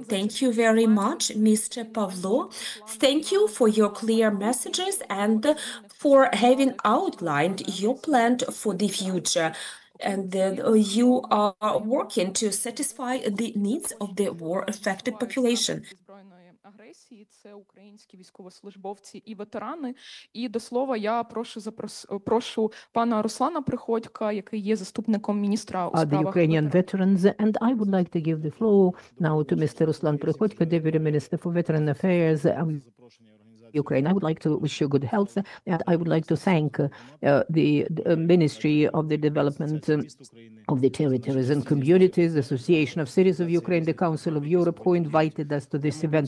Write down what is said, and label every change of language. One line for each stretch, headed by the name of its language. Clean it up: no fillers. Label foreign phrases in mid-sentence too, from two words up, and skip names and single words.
English: Thank you very much, Mr. Pavlo. Thank you for your clear messages and for having outlined your plan for the future. And you are working to satisfy the needs of the war-affected population.
Ukrainian: Агресії це українські військовослужбовці і ветерани. І до слова, я прошу пана Руслана Приходька, який є заступником міністра у справах
English: Ukrainian veterans, and I would like to give the floor now to Mr. Ruslan Prichodko, Deputy Minister for Veteran Affairs of Ukraine. I would like to wish you good health, and I would like to thank the Ministry of the Development of the Territories and Communities, the Association of Cities of Ukraine, the Council of Europe, who invited us to this event.